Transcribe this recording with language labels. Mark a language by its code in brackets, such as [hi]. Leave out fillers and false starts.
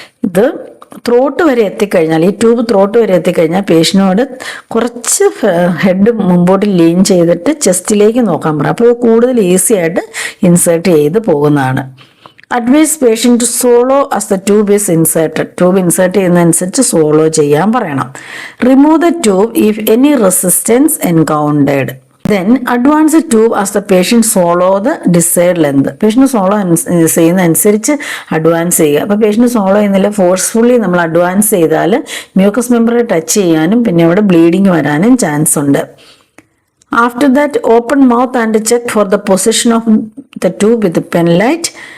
[ml] ഇത് ത്രോട്ട് വരെ എത്തിക്കഴിഞ്ഞാൽ, ഈ ട്യൂബ് ത്രോട്ട് വരെ എത്തിക്കഴിഞ്ഞാൽ പേഷ്യനോട് കുറച്ച് ഹെഡ് മുമ്പോട്ട് ലീൻ ചെയ്തിട്ട് ചെസ്റ്റിലേക്ക് നോക്കാൻ പറയാം. അപ്പോൾ കൂടുതൽ ഈസി ആയിട്ട് ഇൻസേർട്ട് ചെയ്ത് പോകുന്നതാണ്. [en] Advise patient to swallow as the tube is inserted. [ml] Tube insert ചെയ്യുന്നതനുസരിച്ച് solo ചെയ്യാൻ പറയണം. [en] Remove the tube if any resistance encountered. Then advance the tube as the patient swallow the desired length. [ml] Patient solo ചെയ്യുന്ന അനുസരിച്ച് advance ചെയ്യുക. അപ്പോൾ patient solo ചെയ്യുന്നില്ല, forcefully നമ്മൾ advance ചെയ്താൽ mucus മെമ്പറെ ടച്ച് ചെയ്യാനും പിന്നെ അവിടെ ബ്ലീഡിങ് വരാനും ചാൻസ് ഉണ്ട്. [en] After that open mouth and check for the position of the tube with pen light.